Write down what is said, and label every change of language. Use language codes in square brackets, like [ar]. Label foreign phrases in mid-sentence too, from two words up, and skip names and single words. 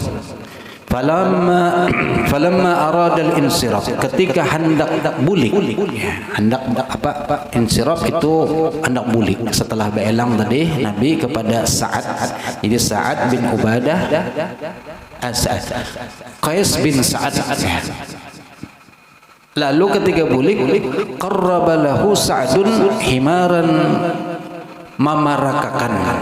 [ar] فلما أراد الانصراف, [bjn] ketika hendak bulik. Hendak apa? Insiraf itu hendak bulik. Setelah beelang tadi Nabi kepada Sa'ad. Jadi Sa'ad bin Ubadah As'ad. Qais bin Sa'ad. Lalu ketika bulik, [ar] قرب له سعد حمارا [bjn] memarakakan,